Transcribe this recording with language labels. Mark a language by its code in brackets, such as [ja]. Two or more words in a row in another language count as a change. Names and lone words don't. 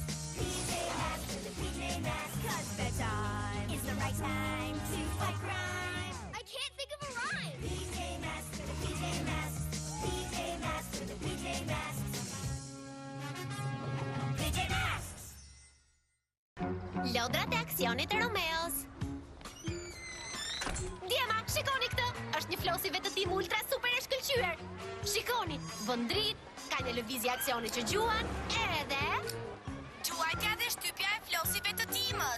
[en] PJ Masks for the PJ Masks. 'Cause bedtime is the right time to fight crime. I can't think of a rhyme. PJ Masks for the PJ Masks. PJ Masks for the PJ Masks. PJ Masks! [sq] Lodrat e aksionit e Romeos. Djema, shikoni këtë! Është një flosi vetëtim ultra super e shkëlqyer. Shikoni, bën dritë, ka një lëvizje aksioni që gjuan, edhe Quajtja dhe shtypja e flosive të timës.